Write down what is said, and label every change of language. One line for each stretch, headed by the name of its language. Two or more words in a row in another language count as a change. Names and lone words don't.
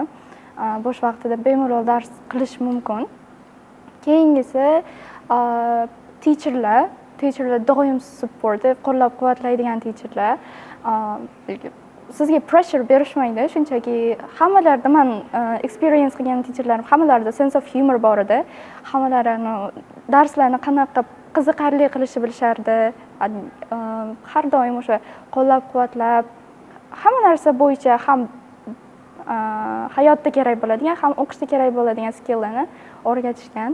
Uzbek: Bo'sh vaqtida bemalol dars qilish mumkin. Keyingisi teacherlar doim support, qo'llab-quvvatlaydigan teacherlar. sizga pressure berishmaydi, shunchaki hammalarda men experience qilgan teacherlarim hammalarida
English: sense of humor
Uzbek: bor edi. Hammalari darslarni qanaqa qiziqarli qilishni bilishardi. Har doim o'sha qo'llab-quvvatlab hamma narsa bo'yicha ham hayotda kerak bo'ladigan, ham o'qishda kerak bo'ladigan skilllarni o'rgatishgan.